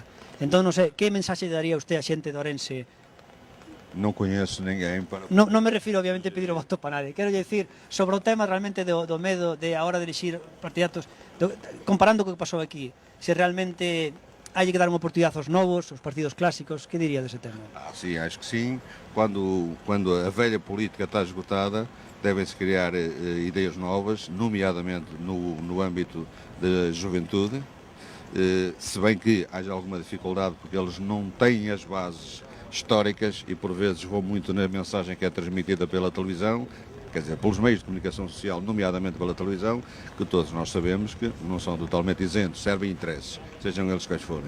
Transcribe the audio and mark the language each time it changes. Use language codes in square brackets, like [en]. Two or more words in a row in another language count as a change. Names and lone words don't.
[gl] Entón, non sei, que mensaxe daría usted a xente de Ourense? Non coñezo ninguén para... Non me refiro, obviamente, a pedir o voto para nadie. Quero dicir, sobre o tema realmente do medo de a hora de elixir partidatos, comparando co que pasou aquí, se realmente hai que dar unha oportunidade aos novos, aos partidos clásicos, que diría dese tema? [pt] Sim, acho que sim. Quando a velha política está esgotada, devem-se criar ideias novas, nomeadamente no âmbito da juventude, se bem que haja alguma dificuldade porque eles não têm as bases históricas e por vezes vão muito na mensagem que é transmitida pela televisão, quer dizer, pelos meios de comunicação social, nomeadamente pela televisão, que todos nós sabemos que não são totalmente isentos, servem interesses, sejam eles quais forem.